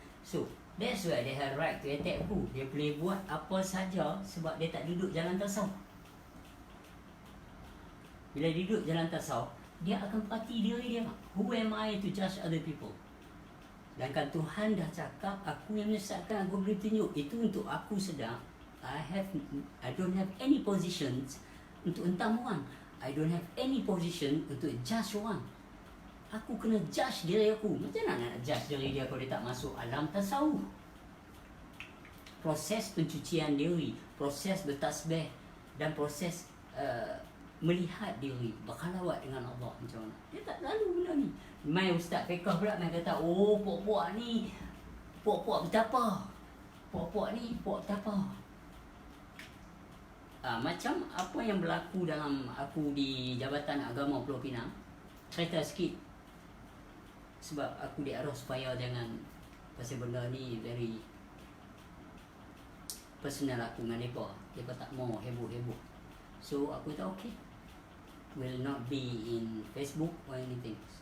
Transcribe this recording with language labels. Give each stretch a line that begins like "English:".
English: So that's why they have right to attack aku.
Malay: Dia boleh buat apa saja sebab dia tak duduk jalan tasawuf. Bila duduk jalan tasawuf, dia akan perhati diri dia.
English: Who am I to judge other people?
Malay: Dan kan Tuhan dah cakap, aku yang menyesatkan, aku beri tunjuk. Itu untuk aku sedar,
English: I don't have any positions
Malay: untuk hentam orang.
English: I don't have any position
Malay: untuk judge orang. Aku kena judge diri aku. Macam mana nak judge diri dia kalau dia tak masuk alam tasawuf? Proses pencucian diri, proses bertasbih dan proses melihat diri, berkhalawat dengan Allah macam mana. Dia tak lalu benda ni. Mai ustaz fiqh pula mai kata, puak-puak ni puak-puak betapa. Puak-puak ni puak betapa. Macam apa yang berlaku dalam aku di Jabatan Agama Pulau Pinang. Cerita sikit. Sebab aku diarah supaya jangan pasal benda ni dari personal aku dengan mereka. Mereka tak mau heboh-heboh.
English: So
Malay: aku kata
English: okay, will not be in Facebook or anything.